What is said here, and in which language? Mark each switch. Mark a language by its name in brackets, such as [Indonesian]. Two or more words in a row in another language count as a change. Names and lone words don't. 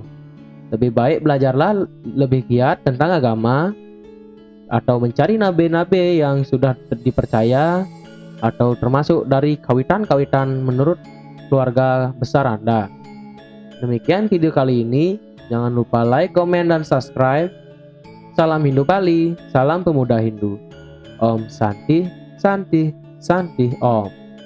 [Indonesian] Lebih baik belajarlah lebih giat tentang agama, atau mencari nabe-nabe yang sudah dipercaya, atau termasuk dari kawitan-kawitan menurut keluarga besar Anda. Demikian video kali ini. Jangan lupa like, komen, dan subscribe. Salam Hindu Bali, salam pemuda Hindu. [Sanskrit] Om Santi, Santi, Santi Om.